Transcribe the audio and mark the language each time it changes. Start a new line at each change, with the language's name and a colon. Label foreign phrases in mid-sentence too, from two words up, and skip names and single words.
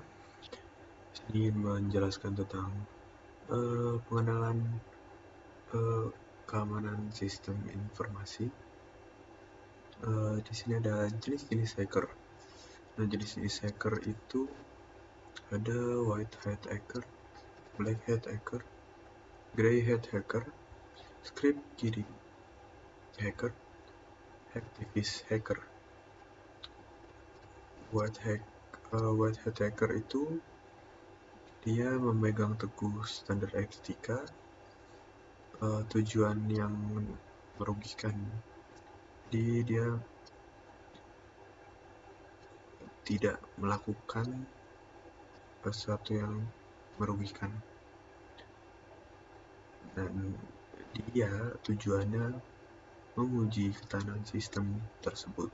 Indonesian: Saya ingin menjelaskan tentang pengenalan keamanan sistem informasi. Di sini ada jenis-jenis hacker. Nah, jenis-jenis hacker itu ada
English: white hat hacker, black hat hacker, gray hat hacker, script kidding hacker, hacktivist hacker. White hat hacker
Indonesian: itu dia memegang teguh standar etika, tujuan yang merugikan. Jadi dia tidak melakukan sesuatu yang merugikan, dan dia tujuannya menguji ketahanan sistem tersebut.